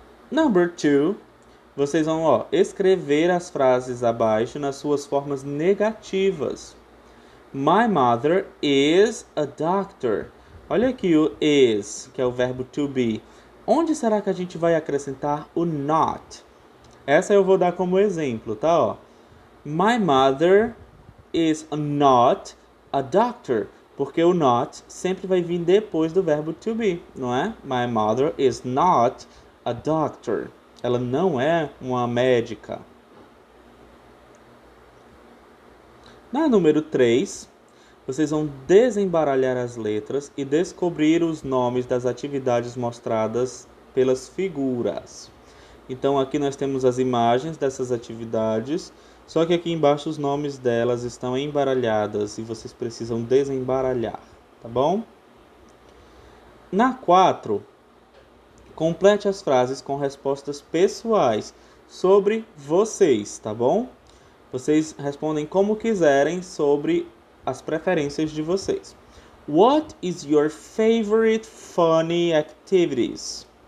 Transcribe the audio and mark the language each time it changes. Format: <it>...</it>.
<pt>Number 2, vocês vão escrever as frases abaixo nas suas formas negativas.</pt> <en>My mother is a doctor.</en> <pt>Olha aqui o is, que é o verbo to be. Onde será que a gente vai acrescentar o not? Essa eu vou dar como exemplo, tá? Ó.</pt> <en>My mother is not a doctor.</en> <pt>Porque o not sempre vai vir depois do verbo to be, não é?</pt> <en>My mother is not a doctor.</en> <pt>Ela não é uma médica. Na número 3, vocês vão desembaralhar as letras e descobrir os nomes das atividades mostradas pelas figuras. Então aqui nós temos as imagens dessas atividades, só que aqui embaixo os nomes delas estão embaralhadas e vocês precisam desembaralhar, tá bom? Na 4, complete as frases com respostas pessoais sobre vocês, tá bom? Vocês respondem como quiserem sobre as preferências de vocês.</pt> <en>What is your favorite funny activities?</en>